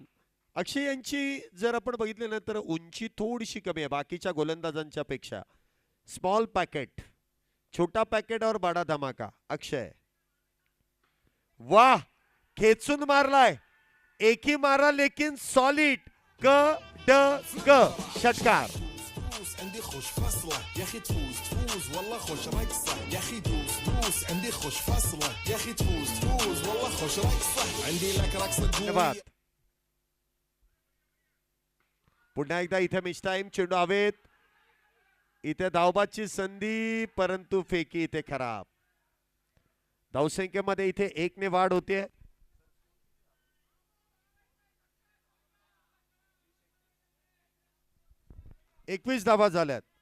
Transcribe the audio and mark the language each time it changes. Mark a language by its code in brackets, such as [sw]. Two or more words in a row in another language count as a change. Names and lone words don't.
[mr] अक्षय यांची जर आपण बघितले ना तर उंची थोडीशी कमी आहे बाकीच्या गोलंदाजांच्या पेक्षा. [en] small packet. [hi] छोटा पॅकेट और बडा धमाका. [mr] अक्षय वाह. खेचून मारलाय. [hi] एक ही मारा लेकिन सॉलिड. ग ड ग. षटकार. [ar] عندي خوش فصلة يا اخي تفوز والله خوش رقصة يا اخي دوس عندي خوش فصلة يا اخي تفوز والله خوش رقصة عندي لك رقصة قوية. [mr] पुन्हा एकदा इथे मिस टाइम. चेंडू हवेत. इथे धावबाची संधी परंतु फेकी इथे खराब. धावसंख्येमध्ये इथे 1 ने वाढ होते. एकवीस धावा झाल्यात.